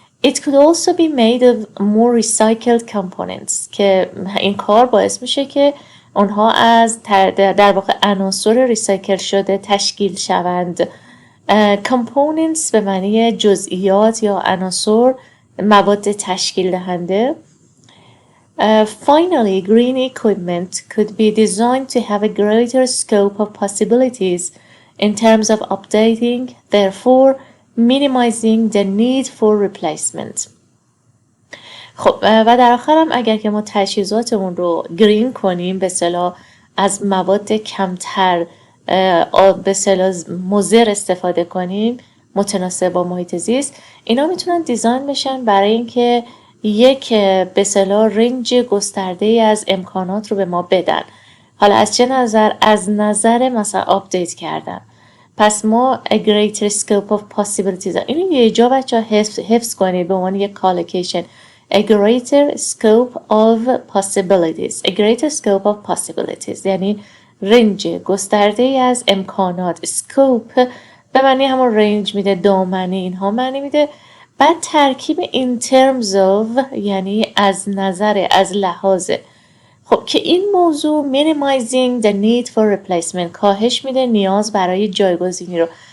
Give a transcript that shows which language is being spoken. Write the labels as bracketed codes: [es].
[en] It could also be made of more recycled components [fa] که این کار باعث میشه که اونها از در واقع عناصر ریسایکل شده تشکیل شوند. components به معنی جزئیات یا عناصر، مواد تشکیل دهنده. [en] Finally, green equipment could be designed to have a greater scope of possibilities in terms of updating, therefore minimizing the need for replacement. [fa] خب و در آخر هم اگر که ما تجهیزاتمون رو گرین کنیم، به اصطلاح از مواد کمتر به اصطلاح مضر استفاده کنیم متناسب با محیط زیست، اینا میتونن دیزاین بشن برای اینکه یک به اصطلاح رنج گسترده‌ای از امکانات رو به ما بدن. حالا از چه نظر؟ از نظر مثلا آپدیت کردن. پس ما [en] a greater scope of possibilities، [fa] اینو یه جا بچه ها حفظ کنید به عنوان یک collocation. [en] a greater scope of possibilities. a greater scope of possibilities [fa] یعنی رنج گسترده ای از امکانات. scope به معنی همون رنج میده، دامنه، اینها معنی میده. بعد ترکیب in terms of یعنی از نظر، از لحاظه. خب که این موضوع [en] minimizing the need for replacement، [fa] کاهش میده نیاز برای جایگزینی رو.